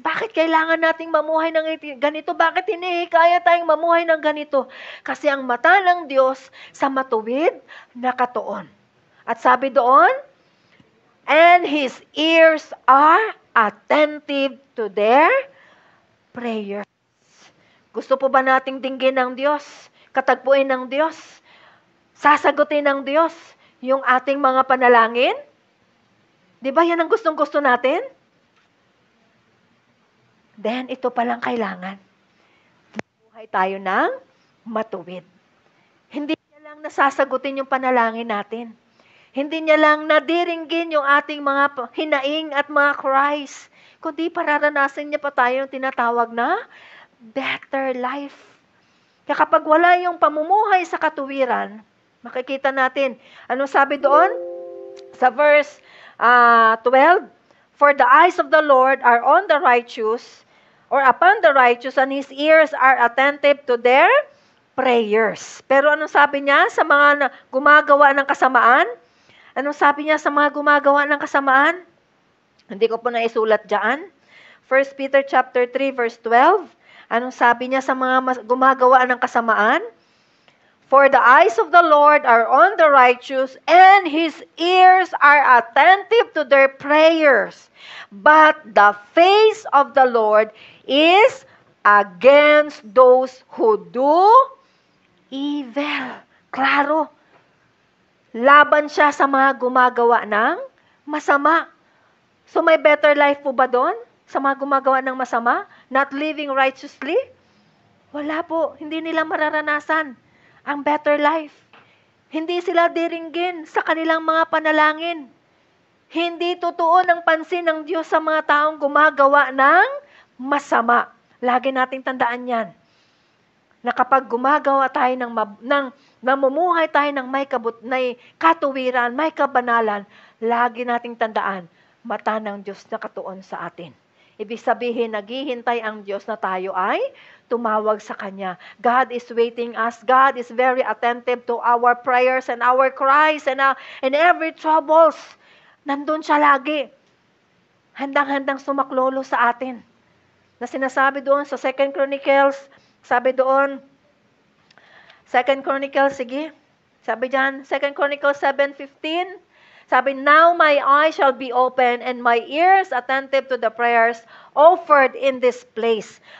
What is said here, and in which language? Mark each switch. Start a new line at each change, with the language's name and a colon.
Filipino: Bakit kailangan nating mamuhay ng ganito? Bakit hinihikaya tayong mamuhay ng ganito? Kasi ang mata ng Diyos sa matuwid nakatuon. At sabi doon,
English: and His ears are attentive to their prayers.
Filipino: Gusto po ba nating dinggin ng Diyos? Katagpuin ng Diyos? Sasagutin ng Diyos yung ating mga panalangin? Di ba yan ang gustong-gusto natin? Then, ito palang kailangan. Buhay tayo ng matuwid. Hindi niya lang nasasagutin yung panalangin natin. Hindi niya lang nadiringgin yung ating mga hinaing at mga cries. Kundi pararanasan niya pa tayo yung tinatawag na better life. Kaya kapag wala yung pamumuhay sa katuwiran, makikita natin, ano sabi doon?
English: Sa verse 12, for the eyes of the Lord are on the righteous, or upon the righteous, and His ears are attentive to their prayers.
Filipino: Pero anong sabi niya sa mga gumagawa ng kasamaan? Anong sabi niya sa mga gumagawa ng kasamaan? Hindi ko po naisulat dyan. 1 Peter chapter 3 verse 12. Anong sabi niya sa mga gumagawa ng kasamaan?
English: For the eyes of the Lord are on the righteous, and His ears are attentive to their prayers. But the face of the Lord is against those who do evil.
Filipino: Klaro. Laban siya sa mga gumagawa ng masama. So may better life po ba doon? sa mga gumagawa ng masama?
English: Not living righteously?
Filipino: Wala po. Hindi nila mararanasan ang better life. Hindi sila diringgin sa kanilang mga panalangin. Hindi totoo ng pansin ng Diyos sa mga taong gumagawa ng masama. Lagi nating tandaan yan. Na kapag gumagawa tayo namumuhay tayo ng may katuwiran, may kabanalan, lagi nating tandaan, mata ng Diyos na katuon sa atin. Ibig sabihin, naghihintay ang Diyos na tayo ay tumawag sa Kanya.
English: God is waiting us. God is very attentive to our prayers and our cries and every troubles.
Filipino: Nandun siya lagi. Handang-handang sumaklolo sa atin. Na sinasabi doon sa
English: 2 Chronicles,
Filipino: sabi doon,
English: 2 Chronicles,
Filipino: sige, sabi dyan,
English: 2 Chronicles 7:15, sabi, now my eyes shall be open and my ears attentive to the prayers offered in this place.